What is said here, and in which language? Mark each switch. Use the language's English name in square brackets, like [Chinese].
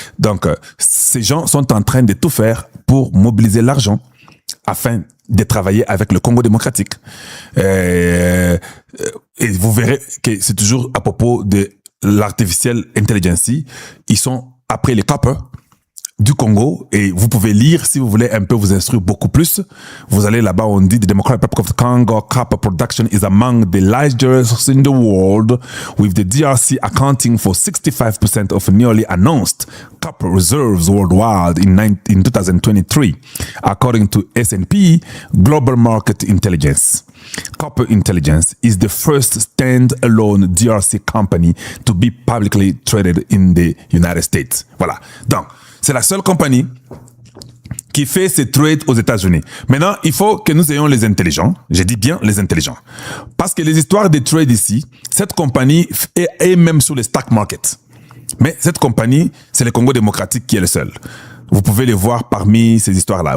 [French] Donc, ces gens sont en train de tout faire pour mobiliser l'argent afin de travailler avec le Congo démocratique. Et vous verrez que c'est toujours à propos de l' [English] artificial intelligence. [French] Ils sont après les copper. du Congo, et vous pouvez lire si vous voulez un peu vous instruire beaucoup plus. Vous allez là-bas, on dit [English] the Democratic Republic of the Congo copper production is among the largest in the world, with the DRC accounting for 65% of newly announced copper reserves worldwide in 2023, according to S&P Global Market Intelligence. Copper Intelligence is the first stand-alone DRC company to be publicly traded in the United States. [French] Voilà. Donc, c'est la seule compagnie qui fait ses trades aux États-Unis. Maintenant, il faut que nous ayons les intelligents. Je dis bien les intelligents. Parce que les histoires des trades ici, cette compagnie est même sur les stock markets. Mais cette compagnie, c'est le Congo démocratique qui est le seul. Vous pouvez les voir parmi ces histoires-là.